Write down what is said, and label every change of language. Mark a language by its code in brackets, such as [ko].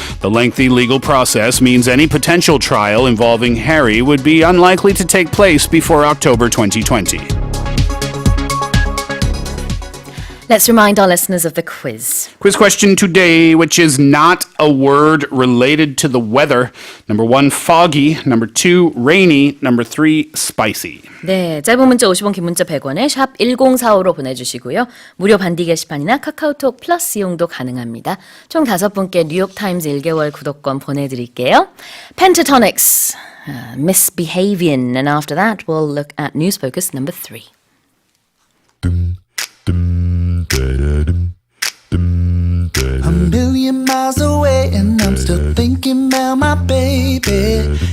[en] The lengthy legal process means any potential trial involving Harry would be unlikely to take place before October 2020. Let's remind our listeners of the quiz. Quiz question today, which is not a word related to the weather. Number 1, foggy. Number 2, rainy. Number 3, spicy. [ko] 네, 짧은 문자 50원, 긴 문자 100원에 샵 1045로 보내주시고요. 무료 반디 게시판이나 카카오톡 플러스 이용도 가능합니다. 총 5분께 뉴욕타임즈 1개월 구독권 보내드릴게요. [en] Pentatonics, Misbehavin', and after that we'll look at News Focus number 3. A million miles away and I'm still thinking about my baby.